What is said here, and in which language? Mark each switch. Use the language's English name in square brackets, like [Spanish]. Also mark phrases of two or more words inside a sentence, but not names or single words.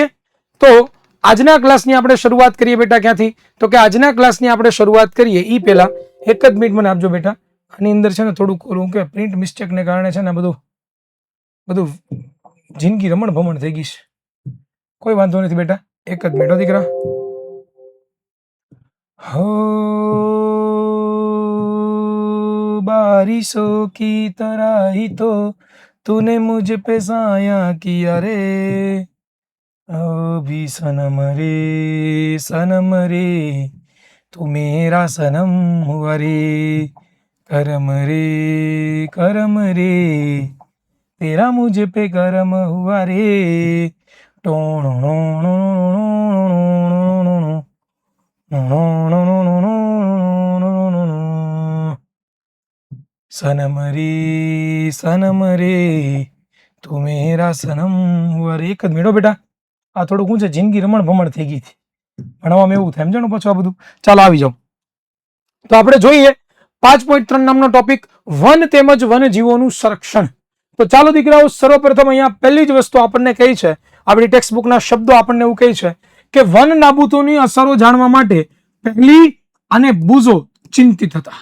[Gujarati] તો આજના ક્લાસની આપણે શરૂઆત કરીએ બેટા ક્યાંથી તો કે આજના ક્લાસની આપણે શરૂઆત કરીએ એ પહેલા એક જ મિનિટ મને આપજો બેટા. આની અંદર છે ને થોડુંક ઓલું કે [English] print mistakeને [Gujarati] કારણે છે ને બધું જિંદગી રમણ ભમણ થઈ ગઈ છે. કોઈ વાંધો નથી બેટા, એક જ મિનિટ દીકરા. [Hindi] હો बारिशों की तरह ही तो तूने मुझ पे साया किया रे, अभी सनम रे तू मेरा सनम हुआ रे, करम रे तेरा मुझ पे करम हुआ रे, सनम रे तू मेरा सनम हुआ रे. [Gujarati] એક જ મિનિટ બેટા, આ થોડુંક હું છે જિંદગી રમણ ભમણ થઈ ગઈ હતી, ભણવામાં એવું થાય સમજાણું પછી આ બધું. ચાલો આવી જાઓ. તો આપણે જોઈએ 5.3 નામનો ટોપિક વન તેમજ વન્યજીવોનું સંરક્ષણ. તો ચાલો દીકરાઓ, સર્વપ્રથમ અહીંયા પહેલી જ વસ્તુ આપણને કહી છે, આપણી [English] text bookના [Gujarati] શબ્દો આપણને એવું કહે છે કે વન નાબૂદીની અસરો જાણવા માટે પહેલી અને બુઝો ચિંતિત હતા.